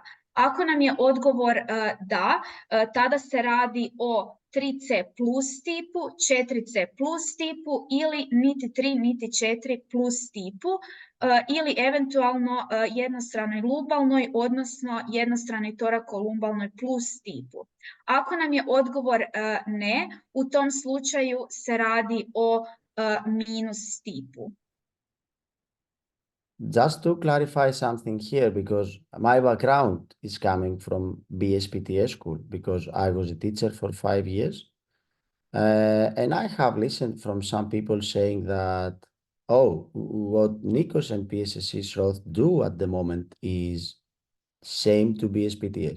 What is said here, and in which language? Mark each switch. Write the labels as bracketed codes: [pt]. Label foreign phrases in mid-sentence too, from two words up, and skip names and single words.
[hr] Ako nam je odgovor da, tada se radi o 3C plus tipu, 4C plus tipu ili niti 3 niti 4 plus tipu ili eventualno jednostranoj lumbalnoj, odnosno jednostranoj torakolumbalnoj plus tipu. Ako nam je odgovor ne, u tom slučaju se radi o minus tipu. [en] Just to clarify something here, because my background is coming from BSPTS school, because I was a teacher for 5 years. And I have listened from some people saying that, oh, what Nikos and PSSC Schroth do at the moment is same to BSPTS.